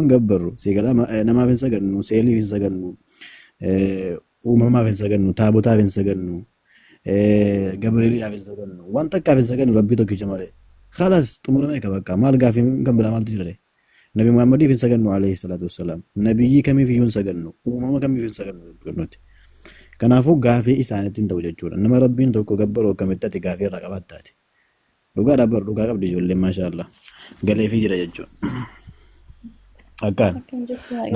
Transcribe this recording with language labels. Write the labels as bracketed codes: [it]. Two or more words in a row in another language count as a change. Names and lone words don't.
[om] hin gabbarru siigala namaaf hin sagannu seeliif hin sagannu uumamaaf hin sagannu taabotaaf hin sagannu gabrieliidhaaf hin sagannu waan takkaaf hin sagannu rabbii tokkicha malee khalaas xumurame ka bakka maal gaafii kan biraa maaltu jira Nabi Muhammad fi sagannu [ar] alayhi salatu wassalam [om] nabiyyi kamiif iyyuu sagannu uumama kamiif iyyuu sagannu nuti kanaafuu gaafii isaaniitiin ta'u jechuudha nama rabbiin tokko gabbaroo akkamitti ati gaafii irraa qabattaati dhugaa qabdi ijoolleen maashaallah galee fi jira jechuudha Akkaan Akkam jirtu nama